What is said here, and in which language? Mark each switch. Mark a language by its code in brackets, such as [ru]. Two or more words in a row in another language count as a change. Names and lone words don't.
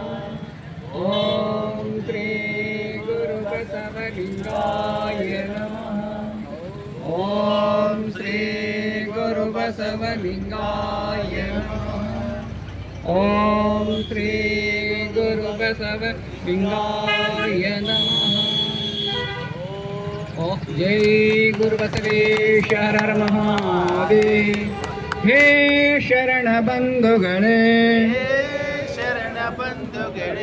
[sa] ಓಂ ಶ್ರೀ ಗುರು ಬಸವಲಿಂಗಾಯ ನಮಃ. ಓಂ ಶ್ರೀ ಗುರು ಬಸವಲಿಂಗಾಯ ನಮಃ. ಓಂ ಶ್ರೀ ಗುರು ಬಸವಲಿಂಗಾಯ ನಮಃ. [kn] ಜೈ ಗುರು ಬಸವೇಶ ಹರ ಹರ ಮಹಾದೇವ. ಹೇ ಶರಣ ಬಂಧುಗಳೇ, ಶರಣ ಬಂಧುಗಳೇ,